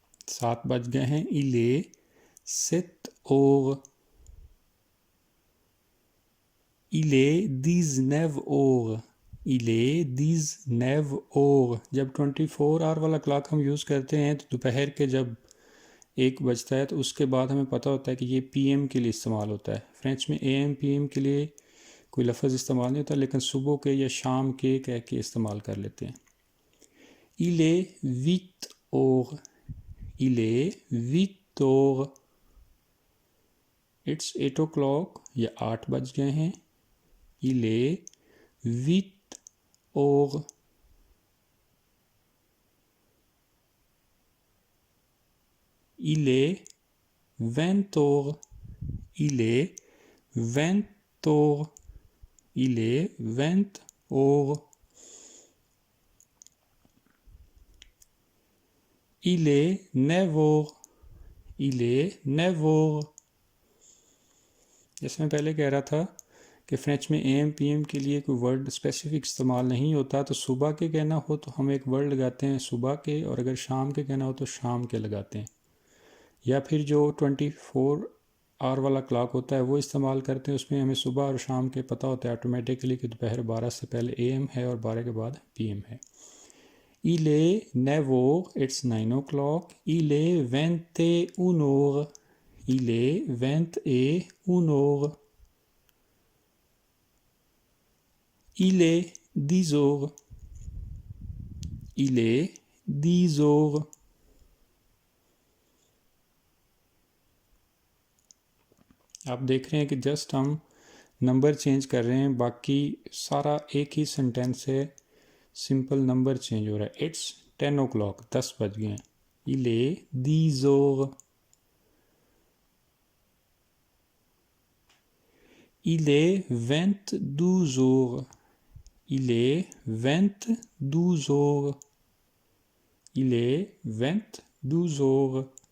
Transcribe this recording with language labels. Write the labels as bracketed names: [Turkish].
[Hindi] सात बज गए हैं, [French] il est 7 heures, il est 19 heures, il est 19 heures। [Hindi] जब 24 आवर वाला क्लॉक हम यूज़ करते हैं तो दोपहर के जब 1 बजता है तो उसके बाद हमें पता होता है कि ये पीएम के लिए इस्तेमाल होता है। फ्रेंच में एएम पीएम के लिए कोई लफ्ज़ इस्तेमाल नहीं होता, लेकिन सुबह के या शाम के कह के इस्तेमाल कर लेते हैं। [French] il est 8 heures, il est 8 heures, [English] it's 8 o'clock, [Hindi] या 8 बज गए हैं, [French] il est 8 heures, il est 20 heures, il est 20 heures, il est 20 heures, il est 9 heures, il est 9 heures। [Hindi] जैसे मैं पहले कह रहा था कि फ्रेंच में एम पीएम के लिए कोई वर्ड स्पेसिफिक इस्तेमाल नहीं होता, तो सुबह के कहना हो तो हम एक वर्ड लगाते हैं सुबह के, और अगर शाम के कहना हो तो शाम के लगाते हैं। या फिर जो 24 आवर वाला क्लॉक होता है वो इस्तेमाल करते हैं, उसमें हमें सुबह और शाम के पता होता है ऑटोमेटिकली कि दोपहर 12 से पहले एएम है और 12 के बाद पीएम है। [French] il est 9 heures, [English] it's 9 o'clock, [French] il est 21 heures, il est 21 heures, il est 10 heures, il est 10 heures। [Hindi] आप देख रहे हैं कि जस्ट हम नंबर चेंज कर रहे हैं, बाकी सारा एक ही सेंटेंस है, सिंपल नंबर चेंज हो रहा है। [English] it's 10 o'clock, [Hindi] 10 बज गए हैं। [French] il est 10 heures, il est 22 heures, il est 22 heures, il est 22 heures,